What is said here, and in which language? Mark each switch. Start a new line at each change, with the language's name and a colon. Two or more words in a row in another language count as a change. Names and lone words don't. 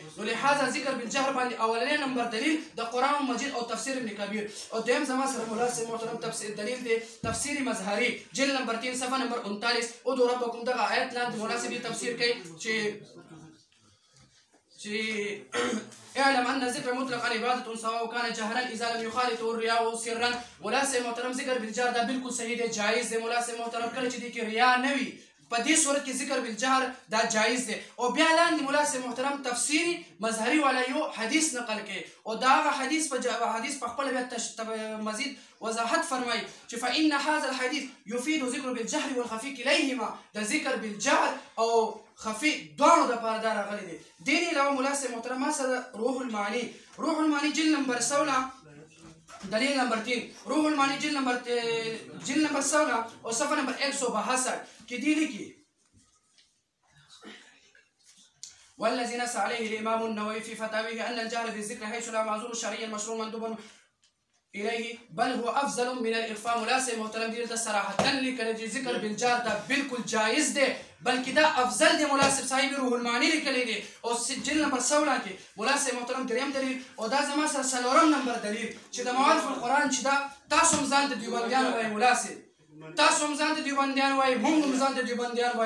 Pashto: نو لہذا ذکر بالجهر باندې اولنی نمبر دلیل د قرآن مجید او تفسیر ابن کبیر او دویم زما سره مولا صاحب محترم تفسیر دلیل دی تفسیر مظهری جلد نمبر 3 صفحه نمبر 39
Arabic: ادعوا ربکم.
Pashto: دغه آیت لاندې مولا صاحب تفسیر کوي چې
Arabic: اعلم ان ذکر مطلقا عبادة سواء كان جهرا اذا لم يخالط الرياء سرا.
Pashto: مولا صاحب محترم ذکر بالجهر دا بالکل صحیح دی جایز دی. مولا صاحب محترم کله چې دی کې ریا نه وي په دې صورت کې ذکر بالجهر دا جایز دی. او بیا لاندې مولا صاحب محترم تفسیری مظهری والا یو حدیث نقل کړي او دا هغه حدیث په خپل بیا مزید وضاحت فرمایي چې
Arabic: فإن هذا الحديث يفيد ذکر بالجهر والخفي كليهما.
Pashto: د ذکر بالجهر او خفي دواړو دپاره دا راغلی دی. دې نه علاوه مولا صاحب محترم ما سره روح المعانی جلد نمبر 16 دلیل نمبر 3 روح المعانی جلد نمبر 16
Urdu: اور صفحہ نمبر 162 کی
Pashto: دی لکھی
Arabic: والذي نص عليه الامام النووي في فتاويه ان الجهر بالذكر حيث لا معذور شرعيا مشروع مندوب إليه بل هو أفضل من الإخفاء.
Pashto: مولا سے محترم دي صراحة لیکل چې ذکر بالجار دا بالکل جائز دی بلکې دا افضل دی. مولا صاحب صاحب روح المعانی لیکلی دی او جلد نمبر 16 کې مولا صاحب محترم دریم دلیل او دا زما سره څلورم نمبر دلیل چې د معارف القرآن چې دا تاسو هم ځان ته دیوبندیان وایي. مولا صاحب تاسو هم ځان ته دیوبندیان وایي موږ هم ځان ته دیوبندیان وایو.